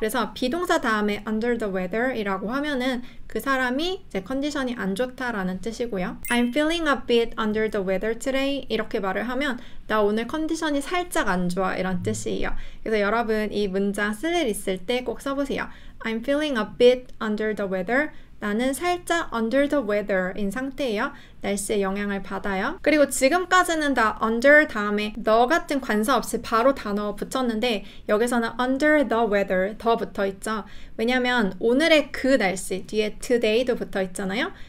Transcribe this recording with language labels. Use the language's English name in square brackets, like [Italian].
[Korean] 그래서 비동사 다음에 [English] under the weather [Korean] 이라고 하면은 그 사람이 이제 컨디션이 안 좋다라는 뜻이고요. [English] I'm feeling a bit under the weather today [Korean] 이렇게 말을 하면 나 오늘 컨디션이 살짝 안 좋아 이런 뜻이에요. 그래서 여러분 이 문장 쓸 일 있을 때 꼭 써보세요. [English] I'm feeling a bit under the weather. [Korean] 나는 살짝 [English] under the weather [Korean] 인 상태예요. 날씨의 영향을 받아요. 그리고 지금까지는 다 under 다음에 the 같은 관사 없이 바로 단어 붙였는데 여기서는 [English] under the weather [Korean] 더 붙어 있죠. 왜냐면 오늘의 그 날씨 뒤에 today도 붙어 있잖아요.